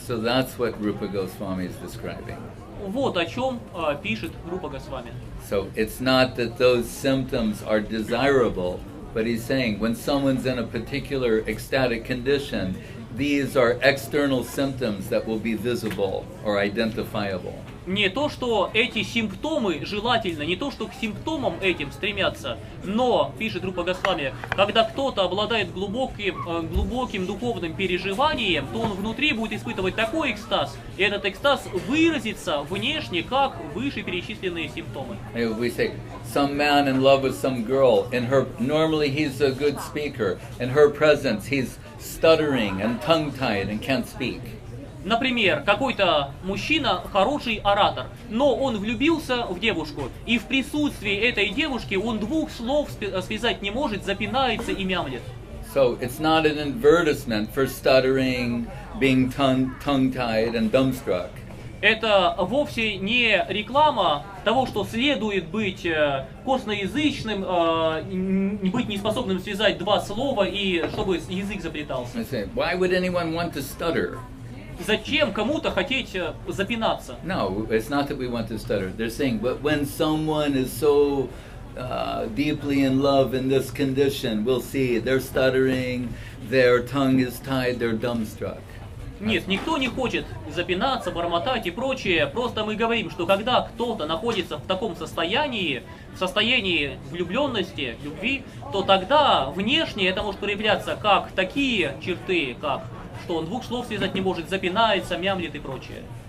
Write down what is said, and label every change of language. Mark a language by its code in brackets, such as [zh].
[en] So that's what Rupa Goswami is describing. [ru] Вот о чем пишет Рупа Госвами. [en] So it's not that those symptoms are desirable, but he's saying when someone's in a particular ecstatic condition, these are external symptoms that will be visible or identifiable. [ru] Не то, что эти симптомы желательно, не то, что к симптомам этим стремятся, но, пишет Рупа Госвами, когда кто-то обладает глубоким духовным переживанием, то он внутри будет испытывать такой экстаз, и этот экстаз выразится внешне, как вышеперечисленные симптомы. [en] We say, some man in love with some girl, normally he's a good speaker, in her presence he's stuttering and tongue-tied and can't speak. [ru] Например, какой-то мужчина хороший оратор, но он влюбился в девушку, и в присутствии этой девушки он двух слов связать не может, запинается и мямлет. [en] So it's not an advertisement for stuttering, being tongue-tied and dumbstruck. [ru] Это вовсе не реклама того, что следует быть косноязычным, быть неспособным связать два слова и чтобы язык заплетался. [en] Why would anyone want to stutter? [ru] Зачем кому-то хотеть запинаться? [en] No, it's not that we want to stutter. They're saying, but when someone is so deeply in love in this condition, we'll see they're stuttering, their tongue is tied, they're dumbstruck. [ru] Нет, никто не хочет запинаться, бормотать и прочее. Просто мы говорим, что когда кто-то находится в таком состоянии, в состоянии влюбленности, любви, то тогда внешне это может проявляться как такие черты, как что он двух слов связать не может, запинается, мямлит и прочее.